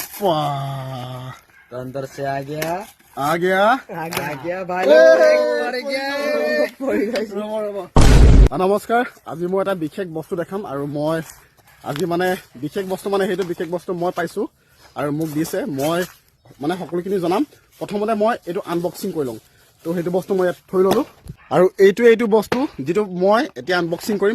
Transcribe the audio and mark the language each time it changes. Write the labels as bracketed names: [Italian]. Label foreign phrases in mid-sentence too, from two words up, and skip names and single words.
[Hindi] वाह, तो अंदर से आ गया आ गया भाई [Assamese] নমস্কাৰ। আজি মই এটা বিশেষ বস্তু দেখাম আৰু মই আজি মানে বিশেষ বস্তু মানে সেইটো বিশেষ বস্তু মই পাইছোঁ আৰু মোক দিছে। মই মানে সকলোখিনি জনাম। প্ৰথমতে মই এইটো আনবক্সিং কৰি লওঁ। তো সেইটো বস্তু মই ইয়াত থৈ ল'লোঁ আৰু এইটো বস্তু যিটো মই এতিয়া আনবক্সিং কৰিম।